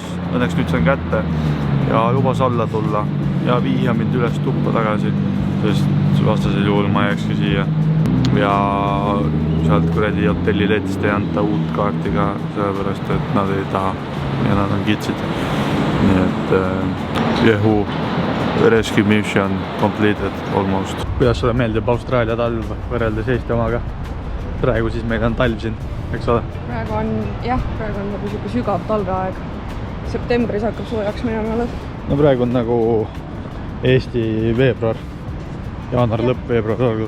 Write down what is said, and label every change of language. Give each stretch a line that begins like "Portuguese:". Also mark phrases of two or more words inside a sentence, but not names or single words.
Estonian: Õnneks nüüd sain kätte ja lubas alla tulla ja viia mind üles tuppa tagasi, sest vastasel juhul ma jääkski siia. Ja sealt kuradi hotelliletist ei anta uut kaarti ka, sellepärast et nad ei taha ja nad on kitsid. Nii et jehu.
English: Rescue mission completed almost.
Estonian: Kuidas sulle meeldib Austraalia talv võrreldes Eesti omaga? Praegu siis meil on talv siin, eks ole? Praegu on nagu siuke sügav talveaeg. Septembris hakkab soojaks minema alles. No praegu on nagu Eesti veebruar. Jaanuar lõpp, veebruar algus.